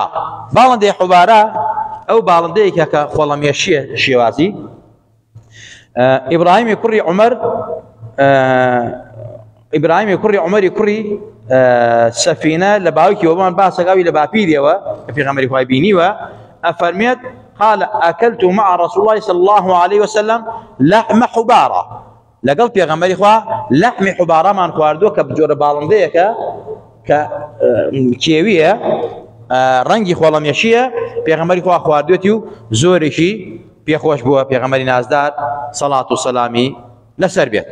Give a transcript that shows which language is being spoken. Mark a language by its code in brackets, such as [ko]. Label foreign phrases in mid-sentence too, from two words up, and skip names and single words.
[ckb] باڵندەی حوبارە ئەو باڵندەیەکە کە خۆڵەمێشیە شێوازی ئیبراهیمی کوڕی عومەر ئیبراهیمی کوڕی عومەری کوڕی سەفینە لە باوکی وەمان باسەگاوی لە باپیرەوە کە پێغەمبەری خوای بینیوە ئەفەرمێت [ar] قال أكلت مع رسول الله صلى الله عليه وسلم لحم حبارة لقل [ckb] پێغەمبەری خوا لحمی حوبارەمان خواردووە کە جۆرە باڵندەیەکە کە کێویە ڕەنگی خۆڵەمێشیە پێغەمبەری خوا خواردوێتی و زۆرێکی پێخۆش بووە پێغەمبەری نازدار سەڵات و سەلامی لەسەر بێت.